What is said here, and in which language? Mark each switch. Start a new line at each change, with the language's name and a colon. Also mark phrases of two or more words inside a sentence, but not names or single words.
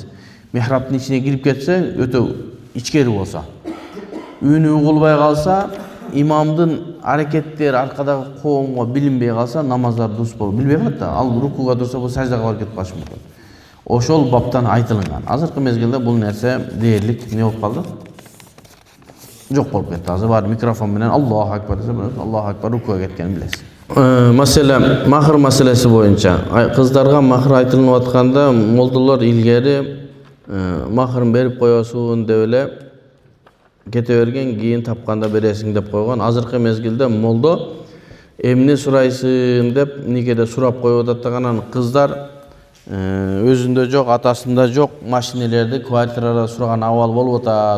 Kyrgyz: Михрабтын ичине кирип кетсе, өтө ичкери болсо, үнү угулбай калса, имамдын аракеттери аркадагы коомго билинбей калса, намаздар дурус болбойт. Билбей калат да. Ал рукуга турса, бул саждага барып кетип калышы мүмкүн. Ошол баптан айтылган. Азыркы мезгилде бул нерсе дээрлик не болуп калды? Жок болуп кетти. Азыр бар микрофон менен
Arabic: الله أكبر
Kyrgyz: десе,
Arabic: الله أكبر
Kyrgyz: рукуга кеткенин билесиз. Маселе махр маселеси боюнча, кыздарга махр айтылып атканда молдолор илгери махрын берип коесуун деп эле кете берген, кийин тапканда бересиң деп койгон. Азыркы мезгилде молдо эмне сурайсың деп никеде сурап коюп атат даган кыздар өзүндө жок, атасында жок машинелерди квартирада сураган абал болуп атат.